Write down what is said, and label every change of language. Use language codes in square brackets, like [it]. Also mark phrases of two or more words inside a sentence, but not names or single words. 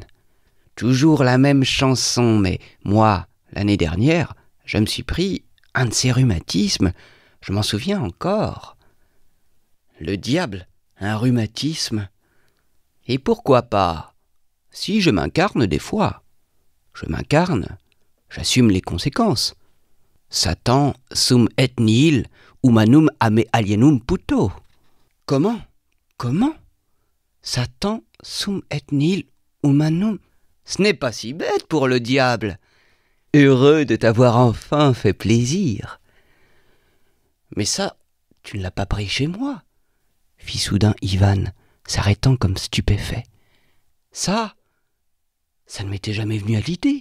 [fr] Toujours la même chanson, mais moi, l'année dernière, je me suis pris un de ces rhumatismes, je m'en souviens encore. Le diable, un rhumatisme. Et pourquoi pas? Si je m'incarne des fois. Je m'incarne, j'assume les conséquences. [la] Satan sum et nihil humanum ame alienum puto. [fr] Comment? [la] Satan sum et nihil humanum. [fr] Ce n'est pas si bête pour le diable. Heureux de t'avoir enfin fait plaisir. Mais ça, tu ne l'as pas pris chez moi, fit soudain Ivan, s'arrêtant comme stupéfait. Ça ne m'était jamais venu à l'idée.